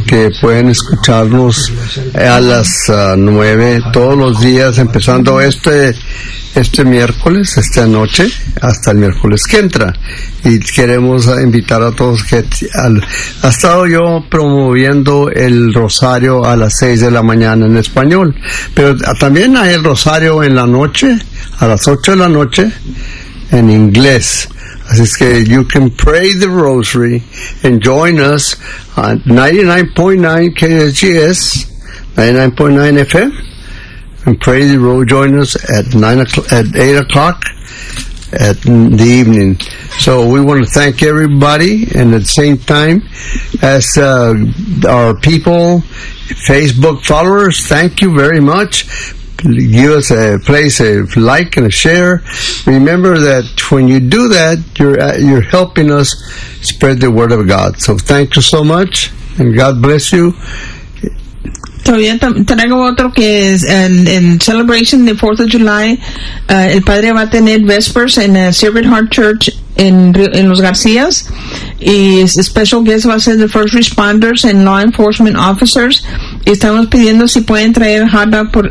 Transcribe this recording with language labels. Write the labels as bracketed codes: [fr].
[es] Que pueden escucharnos a las 9 todos los días, empezando este miércoles, esta noche, hasta el miércoles que entra. Y queremos invitar a todos que ha estado yo promoviendo el rosario a las 6 de la mañana en español, pero también hay el rosario en la noche, a las 8 de la noche, en inglés. Así es que [en] you can pray the rosary and join us on 99.9 KSGS 99.9 FM, and pray the rosary. Join us at 8 o'clock at the evening. So we want to thank everybody, and at the same time as our people, Facebook followers, thank you very much. Give us a place, a like and a share. Remember that when you do that, you're helping us spread the word of God. So thank you so much, and God bless you. [es] Todavía traigo otro, que es el celebration de 4th of July. El padre va a tener vespers en Sacred Heart Church en Los Garcías. [en] Y special guest [es] va a ser [en] the first responders and law enforcement officers. [es] Y estamos pidiendo si pueden traer hot dog.